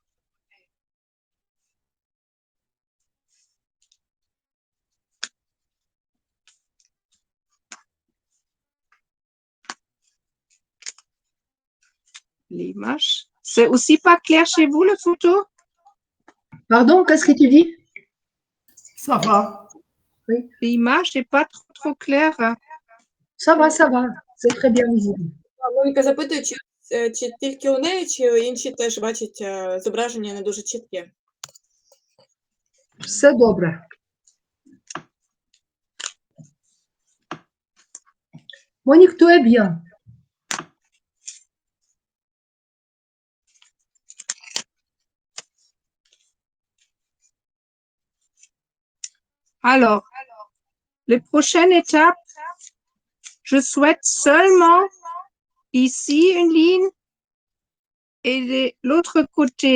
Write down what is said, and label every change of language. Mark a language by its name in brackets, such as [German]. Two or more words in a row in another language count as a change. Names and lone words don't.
[French] L'image. C'est aussi pas clair chez vous, le photo? Pardon, qu'est-ce que tu dis? Ça va. Oui. L'image n'est pas trop claire. Ça va, c'est très bien visible. [Ukrainian] Моніка запитує, чи тільки у неї, чи інші теж бачать зображення не дуже чітке? Все добре. [French] Monique, tout est bien. Alors, la prochaine étape, je souhaite seulement ici une ligne et de l'autre côté.